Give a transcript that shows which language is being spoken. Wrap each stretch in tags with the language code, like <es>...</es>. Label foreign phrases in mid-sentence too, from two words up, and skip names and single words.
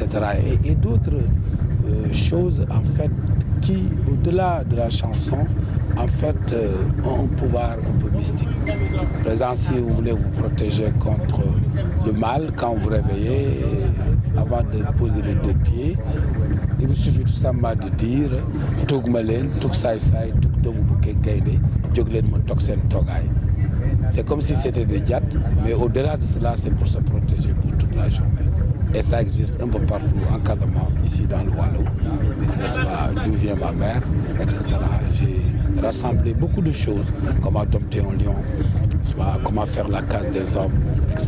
<fr>Et d'autres choses, en fait, qui, au-delà de la chanson, en fait, ont un pouvoir un peu mystique. Par exemple, si vous voulez vous protéger contre le mal, quand vous réveillez, avant de poser les 2 pieds, il vous suffit tout simplement de dire Toug Malen, Toug Saï Saï, Toug Domouké Gaïdé, Djoglen Montoksen Togaï. C'est comme si c'était des diades, mais au-delà de cela, c'est pour se protéger pour toute la journée. Et ça existe un peu partout en Casamance, ici dans le Wallo, n'est-ce pas, d'où vient ma mère, etc. J'ai rassemblé beaucoup de choses, comment dompter un lion, n'est-ce pas, comment faire la casse des hommes, etc.</fr>